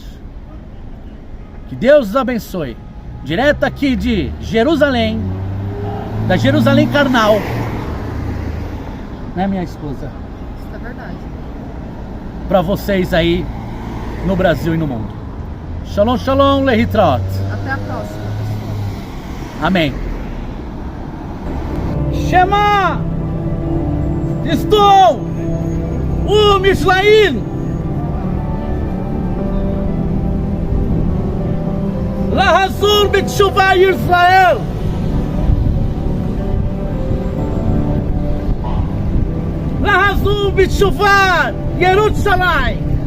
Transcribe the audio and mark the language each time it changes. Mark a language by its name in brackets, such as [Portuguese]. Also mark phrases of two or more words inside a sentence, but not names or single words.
[Portuguese] Que Deus os abençoe. Direto aqui de Jerusalém, da Jerusalém carnal. Né, minha esposa? Isso é verdade. Para vocês aí no Brasil e no mundo. [Hebrew] שלום, שלום, להתראות. [Portuguese] Até a próxima, pessoal. Amém. Shema! Estou! Israel! [Hebrew] לחזור בתשובה ישראל! לחזור בתשובה ירושלים!